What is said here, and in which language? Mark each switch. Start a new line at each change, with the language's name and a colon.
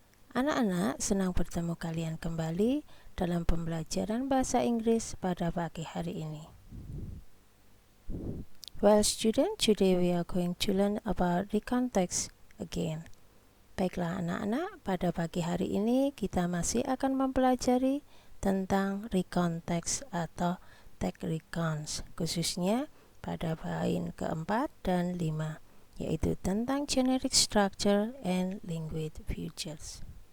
Indonesian: Anak-anak, senang bertemu kalian kembali dalam pembelajaran bahasa Inggris pada pagi hari ini.
English: Well student, today we are going to learn about recontext again.
Indonesian: Baiklah anak-anak, pada pagi hari ini kita masih akan mempelajari tentang recontext atau tag recons, khususnya pada poin keempat dan 5, yaitu tentang
English: generic structure and language features.